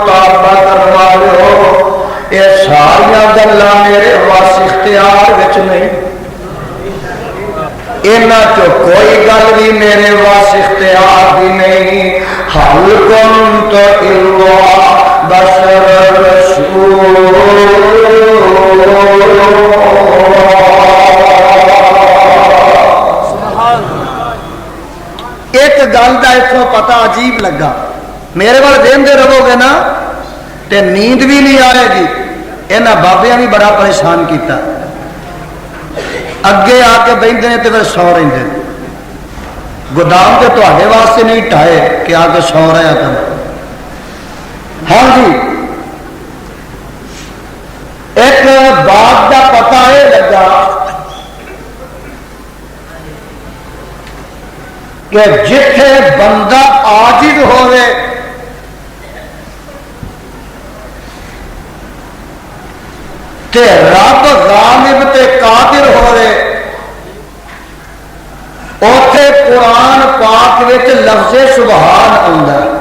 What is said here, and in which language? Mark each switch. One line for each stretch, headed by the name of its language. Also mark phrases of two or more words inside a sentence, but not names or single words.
Punjabi: بابا کروا لو، یہ ساریاں گلاں میرے وس اختیار وچ نہیں، انہاں چو کوئی گل بھی میرے وس اختیار دی نہیں.
Arabic: هل كنت إلا بشر رسول,
Punjabi: ایک گل کا ایتھوں پتا عجیب لگا,
Urdu: میرے وال دیکھتے رہو گے نا تو نیند بھی نہیں آئے گی.
Punjabi: انہاں بابیاں بھی بڑا پریشان کیا، اگے آکے بہتے ہیں تو پھر سو رہے. گودام تو تہاڈے واسطے نہیں ڈھائے کہ آکے سو رہا کر. ہاں جی,
Urdu: ایک بات کا پتا یہ لگا کہ
Punjabi: جتھے بندہ عاجز ہووے تے رب غالب تے قادر ہووے، اتھے قرآن پاک وچ لفظِ سبحان آؤندا.